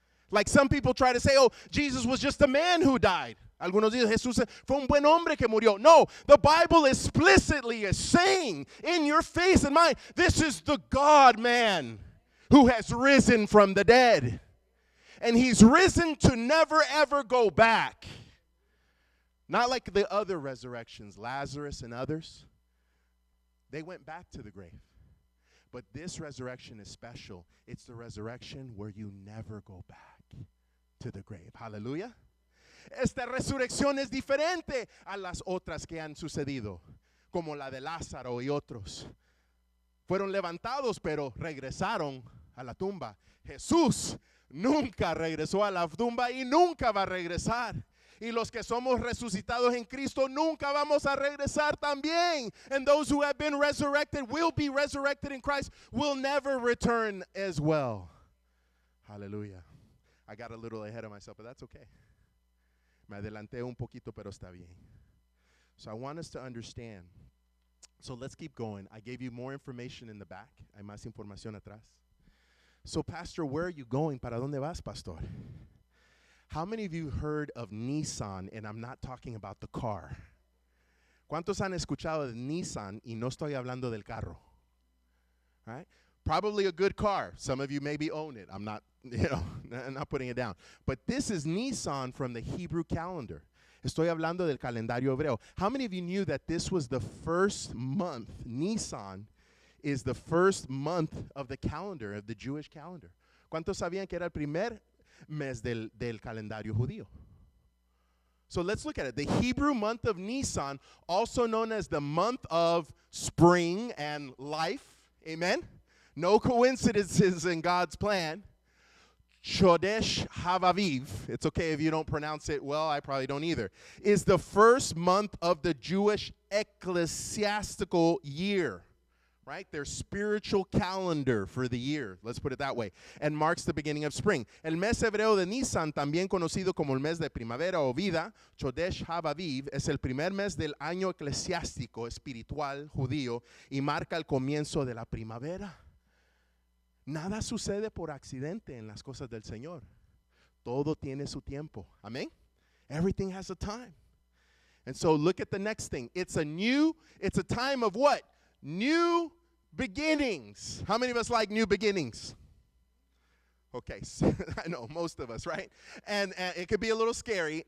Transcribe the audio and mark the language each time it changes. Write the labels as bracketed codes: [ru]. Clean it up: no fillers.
[en] Like some people try to say, oh, Jesus was just a man who died. [es] Algunos dicen, Jesús fue un buen hombre que murió. [en] No, the Bible explicitly is saying in your face and mine, this is the God-man who has risen from the dead. And he's risen to never ever go back. Not like the other resurrections, Lazarus and others. They went back to the grave. But this resurrection is special. It's the resurrection where you never go back to the grave. Hallelujah. [es] Esta resurrección es diferente a las otras que han sucedido, como la de Lázaro y otros. Fueron levantados, pero regresaron a la tumba. Jesús nunca regresó a la tumba y nunca va a regresar. Y los que somos resucitados en Cristo nunca vamos a regresar también. [en] And those who have been resurrected will be resurrected in Christ, will never return as well. Hallelujah. I got a little ahead of myself, but that's okay. [es] Me adelanté un poquito, pero está bien. [en] So I want us to understand. So let's keep going. I gave you more information in the back. [es] Hay más información atrás. [en] So, Pastor, where are you going? [es] ¿Para dónde vas, Pastor? [en] How many of you heard of Nissan? And I'm not talking about the car. [es] ¿Cuántos han escuchado de Nissan? Y no estoy hablando del carro. [en] Right? Probably a good car. Some of you maybe own it. I'm not, I'm not putting it down. But this is Nisan from the Hebrew calendar. [es] Estoy hablando del calendario hebreo. [en] How many of you knew that this was the first month? Nisan is the first month of the calendar, of the Jewish calendar. [es] ¿Cuántos sabían que era el primer mes del calendario judío? [en] So let's look at it. The Hebrew month of Nisan, also known as the month of spring and life. Amen? No coincidences in God's plan. Chodesh Havaviv, it's okay if you don't pronounce it well, I probably don't either, is the first month of the Jewish ecclesiastical year, right? Their spiritual calendar for the year, let's put it that way, and marks the beginning of spring. [es] El mes hebreo de Nisan, también conocido como el mes de primavera o vida, Chodesh Havaviv, es el primer mes del año eclesiástico espiritual judío y marca el comienzo de la primavera. Nada sucede por accidente en las cosas del Señor. Todo tiene su tiempo. Amén? [en] Everything has a time. And so look at the next thing. It's a time of what? New beginnings. How many of us like new beginnings? Okay, so I know, most of us, right? And it could be a little scary.